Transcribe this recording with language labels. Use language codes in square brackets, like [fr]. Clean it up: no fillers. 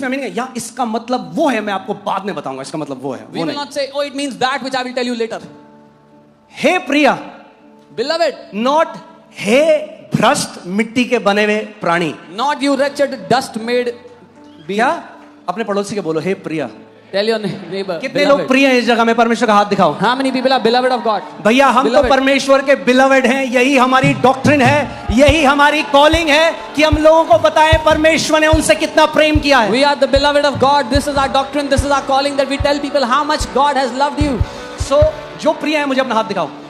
[hi] इसमें नहीं या इसका मतलब वो है, मैं आपको बाद में बताऊंगा इसका मतलब वो है. [en] We will not say, oh, it means that which I will tell you later. [hi] Hey Priya, [en] Beloved, [hi] not हे भ्रष्ट मिट्टी के बने हुए प्राणी. [en] not you wretched dust made being. [hi] क्या? अपने पड़ोसी के बोलो हे प्रिया. [en] Tell your neighbor. [hi] कितने लोग प्रिय हैं इस जगह में? परमेश्वर का हाथ दिखाओ. [en] How many people are beloved of God? [hi] भैया हम तो परमेश्वर के बिलवेड हैं, यही हमारी डॉक्ट्रिन है, यही हमारी कॉलिंग है कि हम लोगों को बताएं परमेश्वर ने उनसे कितना प्रेम किया है. [en] We are the beloved of God. This is our doctrine. This is our calling, that we tell people how much God has loved you. [hi] So जो प्रिय है मुझे अपना हाथ दिखाओ.